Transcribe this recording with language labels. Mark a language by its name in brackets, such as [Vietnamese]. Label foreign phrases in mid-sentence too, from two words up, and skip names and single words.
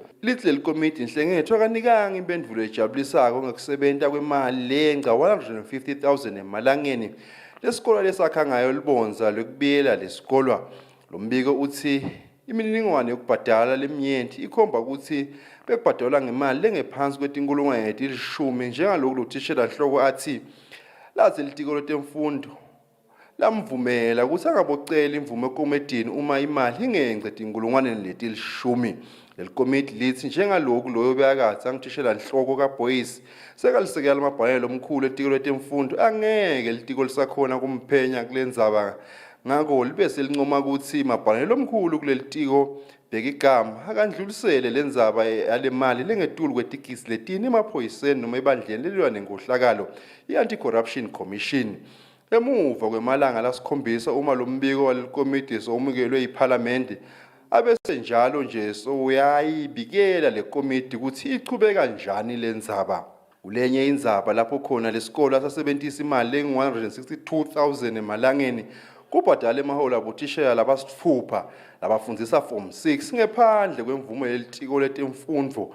[Swati] Lithi lelikomiti inhlengethwa kanikanga impendulo ejabulisako ngokusebenta kwemali lenga 150,000 emalangeni lesikolo lesakha ngayo libonza lokubiyela lesikolo. Lombiko uthi imininingwane yokubhadala leminyenti ikhomba ukuthi bekubhadalwa ngemali lengephansi kwetinkulungwane ezilishumi njengalokhu lothishela nhloko athi lazi litiko letemfundo lamvumela ukuthi angabocela imvume ekomidini uma imali ingengcedi inkulungwane ezilishumi. Lelikomiti lithi njengalokhu loyo bayakathi angithishela nhloko kaBoys sekalisekela amabhalane lomkhulu etiko letemfundo angeke litiko lisakhona kumphenya kulendzaba ngako libe selincoma ukuthi mabhalane lomkhulu kulelitiko bekigama akandlulisele lendzaba yale mali lengetulu kwetigesi letine emaphoyiseni noma ebandleni lelilwane ngohlakalo i-Anti-Corruption Commission. Emuva kwemalanga lasikhombisa uma lombiko walelikomiti somukelwe iParliamente abese njalo nje soyayibikela lekomiti ukuthi ichubeka kanjani lendzaba. Kulenye indzaba lapho khona lesikolo asasebenzisa imali lengu-162,000 emalangeni kubhadala emaholo abothishela labasithupha labafundzisa form 6 ngephandle kwemvumo yelitiko letemfundo.